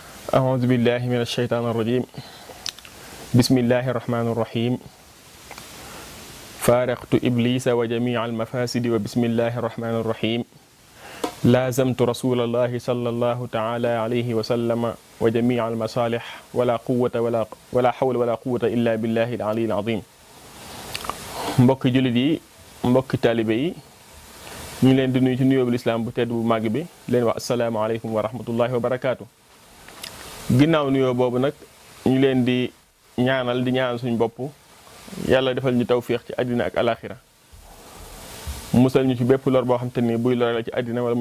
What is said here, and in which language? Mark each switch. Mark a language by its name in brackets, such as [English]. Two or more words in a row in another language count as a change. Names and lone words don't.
[Arabic] أعوذ بالله من الشيطان الرجيم بسم الله الرحمن الرحيم فارقت إبليس وجميع المفاسد وبسم الله الرحمن الرحيم لازمت رسول الله صلى الله تعالى عليه وسلم وجميع المصالح ولا قوة ولا حول ولا قوة إلا بالله العلي العظيم [Wolof] mbokk jullit yi mbokk taalibe yi ñu leen di nuyu ci nuyoo bu lislaam bu tedd bu màgg bi leen wax [Arabic] السلام عليكم ورحمة الله وبركاته. [Wolof] ginnaaw nuyoo boobu nag ñu leen di ñaanal suñu bopp yàlla defal ñu tawfiix ci àddina ak alaxira musal ñu ci bépp lor boo xam te ni buy lore la ci àddina wala